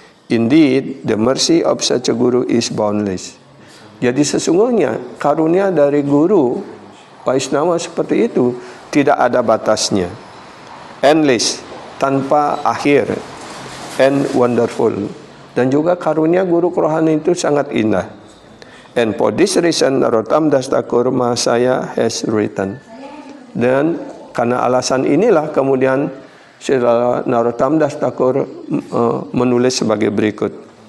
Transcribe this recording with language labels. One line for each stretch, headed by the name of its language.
English: Indeed, the mercy of such a guru is boundless.
Indonesian: Jadi sesungguhnya karunia dari guru Vaishnava seperti itu tidak ada batasnya.
English: Endless,
Indonesian: tanpa akhir,
English: and wonderful.
Indonesian: Dan juga karunia guru kerohanian itu sangat indah.
English: And for this reason, Narottam Das Thakur Mahasaya has written.
Indonesian: Dan karena alasan inilah kemudian Narottam Das Thakur menulis sebagai berikut.